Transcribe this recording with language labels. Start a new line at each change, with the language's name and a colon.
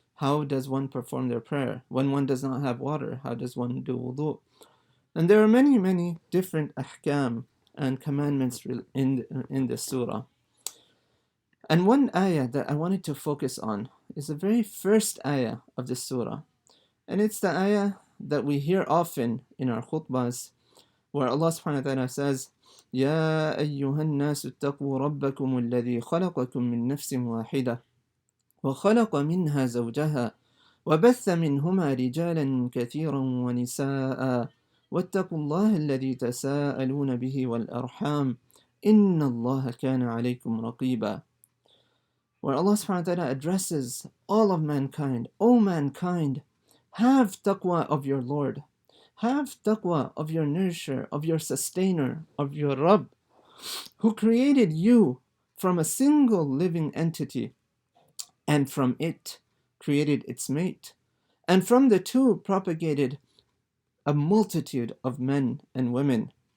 English: How does one perform their prayer? When one does not have water, how does one do wudu? And there are many, many different ahkam and commandments in this surah. And one ayah that I wanted to focus on is the very first ayah of this surah. And it's the ayah that we hear often in our khutbahs, where Allah subhanahu wa ta'ala says,
Arabic: يا أيها الناس اتقوا ربكم الذي خلقكم من نفس واحدة وخلق منها زوجها وبث منهما رجالا كثيرا ونساء واتقوا الله الذي تساءلون به والأرحام إن الله كان عليكم رقيبا.
English: Where Allah subhanahu wa ta'ala addresses all of mankind, O mankind, have taqwa of your Lord, have taqwa of your nourisher, of your sustainer, of your Rabb, who created you from a single living entity, and from it created its mate, and from the two propagated a multitude of men and women.